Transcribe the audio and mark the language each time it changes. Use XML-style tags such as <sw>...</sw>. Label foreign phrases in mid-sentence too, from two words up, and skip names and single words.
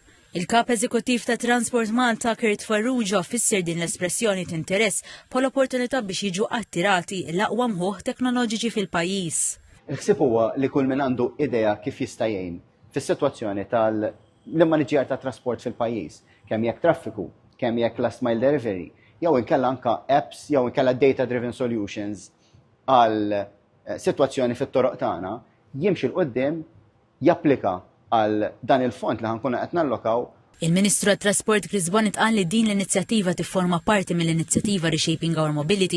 <mt>Il-kap eżekuttiv ta' Transport Malta Kurt Farrugia fisser din l-espressjoni t-interess bħala opportunità biex jiġu attirati l-aqwa mħuħ teknoloġiċi fil-pajjiż. Il-ħsieb huwa li kull min għandu idea kif jista' jgħin fis-sitwazzjoni tal-maniġjar ta' trasport fil-pajjiż, kemm jekk traffiku, kemm jekk</mt> <en>last mile delivery,</en> <mt>jew inkella anke apps, jew inkella</mt> <en>data driven solutions</en> <mt>għal sitwazzjoni fit-toroq tagħna, jimxi l-qudiem japplika għal dan il-fond li ħankun qed nallokaw. Il-Ministru għat-Trasport Chris Bonnet qal li din l-inizjattiva tifforma parti mill-inizjattiva Reshaping Our Mobility.</mt>